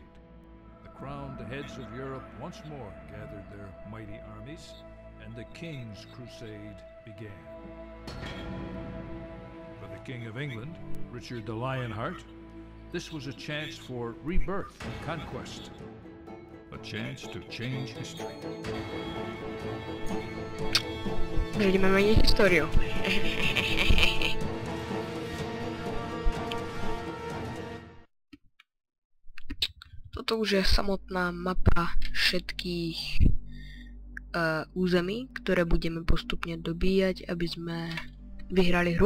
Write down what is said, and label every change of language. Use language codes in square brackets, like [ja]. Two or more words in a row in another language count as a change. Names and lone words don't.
[en] The crowned heads of Europe once more gathered their mighty armies, and the King's Crusade began. For the King of England, Richard the Lionheart, this was a chance for rebirth and conquest. A chance to change history. [sk] Budeme měnit historiu. Toto už je samotná mapa všetkých území, ktoré budeme postupne dobíjať, aby sme vyhrali hru.